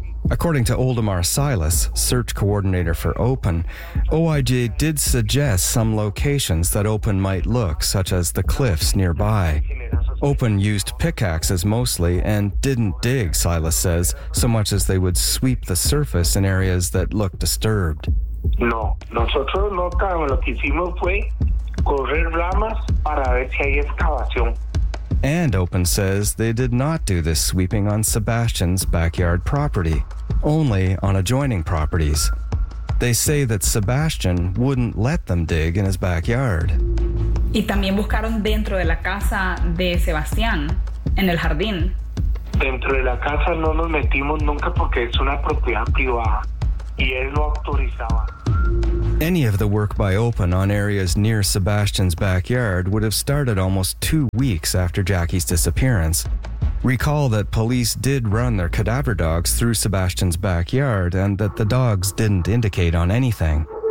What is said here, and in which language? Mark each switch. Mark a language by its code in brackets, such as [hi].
[en] According to Oldemar Silas, search coordinator for Open, OIJ did suggest some locations that Open might look, such as the cliffs nearby. Open used pickaxes mostly and didn't dig, Silas says, so much as they would sweep the surface in areas that looked disturbed. [es] No, nosotros no, lo que hicimos fue correr ramas para ver si hay excavación. [en] And Open says they did not do this sweeping on Sebastian's backyard property, only on adjoining properties. They say that Sebastian wouldn't let them dig in his backyard. [es] Y también buscaron dentro de la casa de Sebastián, en el jardín. Dentro de la casa no nos metimos nunca porque es una propiedad privada y él no autorizaba. [en] Any of the work by Open on areas near Sebastian's backyard would have started almost 2 weeks after Jackie's disappearance. Recall that police did run their cadaver dogs through Sebastian's backyard and that the dogs didn't indicate on anything.